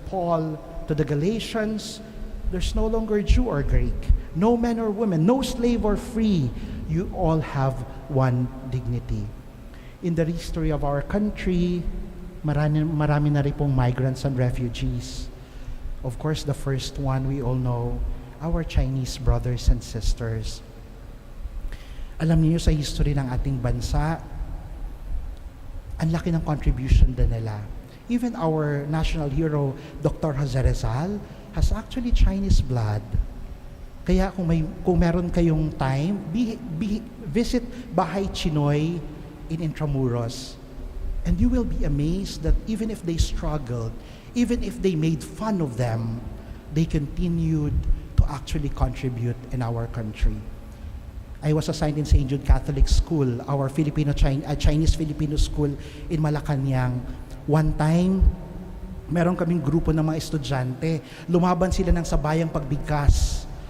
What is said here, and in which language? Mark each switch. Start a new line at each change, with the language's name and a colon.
English: Paul to the Galatians, there's no longer Jew or Greek, no man or woman, no slave or free. You all have one dignity. In the history of our country,
Filipino: marami na rin pong
English: migrants and refugees. Of course, the first one we all know, our Chinese brothers and sisters.
Filipino: Alam niyo sa history ng ating bansa, ang laki ng contribution din nila.
English: Even our national hero, Dr. Jose Rizal, has actually Chinese blood.
Filipino: Kaya kung meron kayong
English: time, visit Bahay Chinoy in Intramuros. And you will be amazed that even if they struggled, even if they made fun of them, they continued to actually contribute in our country. I was assigned in St. Jude Catholic School, our Chinese-Filipino school in Malacanang.
Filipino: One time, meron kaming grupo ng mga estudyante. Lumaban sila ng sabayang pagbigkas.